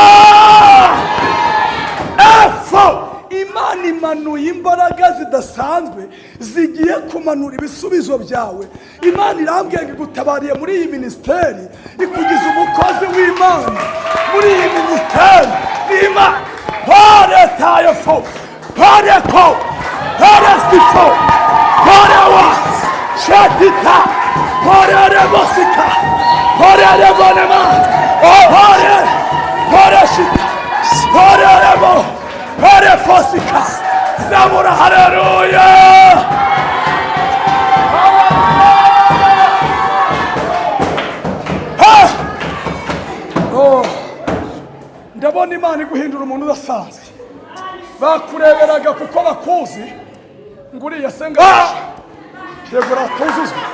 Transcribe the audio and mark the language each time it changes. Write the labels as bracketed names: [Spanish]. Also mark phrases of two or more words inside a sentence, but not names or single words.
[Kinyarwanda] Imana imanuye imbaraga zidasanzwe zigiye kumanura ibisubizo byawe. Imana irambwiye ngo igutabariye muri iyi ministeri, ikugize umukozi w'Imana muri iyi ministeri. Imana pare tayefo, pare ko, pare stifo, pare wa shatita, pare rebosika, pare rebonema, pare shita, pare rebo, pare fosika. Zamura haleluya. Ndabona Imana iguhindura umuntu udasanzwe. Bakureberaga kuko bakuzi ngo uriya senga yego ratuzuzwe.